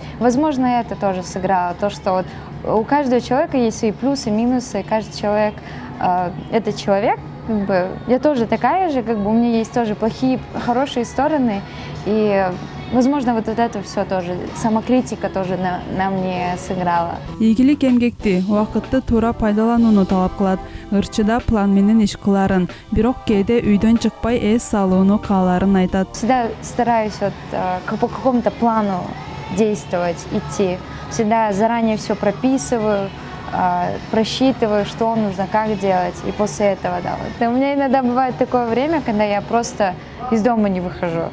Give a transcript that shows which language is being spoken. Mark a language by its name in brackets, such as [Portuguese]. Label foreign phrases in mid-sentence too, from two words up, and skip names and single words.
[Russian] Возможно, это тоже сыграло, то, что вот у каждого человека есть свои плюсы, минусы, каждый человек это человек, я тоже такая же, у меня есть тоже плохие, хорошие стороны, и возможно, вот это все тоже, самокритика тоже на мне сыграла. [Kyrgyz] Ийгилик эмгекти, убакытты туура пайдаланууну талап кылат. Ырчыда план менен иш кыларын, бирок кээде үйдөн чыкпай эс салууну кааларын айтат. [Russian] Всегда стараюсь по какому-то плану действовать, идти. Всегда заранее все прописываю, просчитываю, что нужно, как делать, и после этого, да. Вот. У меня иногда бывает такое время, когда я просто из дома не выхожу.